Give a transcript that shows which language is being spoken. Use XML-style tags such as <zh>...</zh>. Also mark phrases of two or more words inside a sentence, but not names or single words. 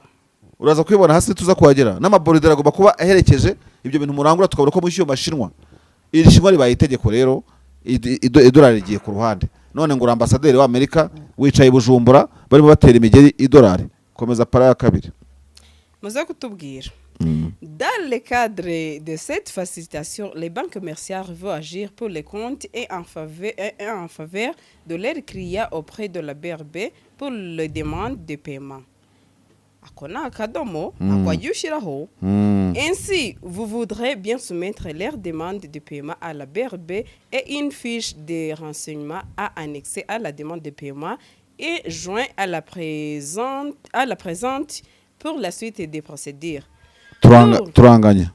<rn>uraza kwibona hasi tuza kuhagera, n'amaboridera agomba kuba aherekeje ibyo bintu murangura, tukabona ko mwishyuye amashinwa. Iri shinwa ribaye itegeko rero, idolari rigiye ku ruhande. None ngo ambasaderi wa Amerika wicaye Bujumbura barimo batera imigeri idolari. Komeza para ya kabiri. muze kutubwira.</rn> <fr>Dans le cadre de cette facilitation, les banques commerciales vont agir pour les comptes et en faveur de leurs clients auprès de la BRB pour les demandes de paiement.</fr> <rn>Akona akadomo akwagiye ushyiraho.</rn> <fr>Ainsi, vous voudrez bien soumettre leurs demandes de paiement à la BRB et une fiche de renseignement à annexer à la demande de paiement et joint à la présente pour la suite des procédures.</fr> <rn>Turanganya.</rn>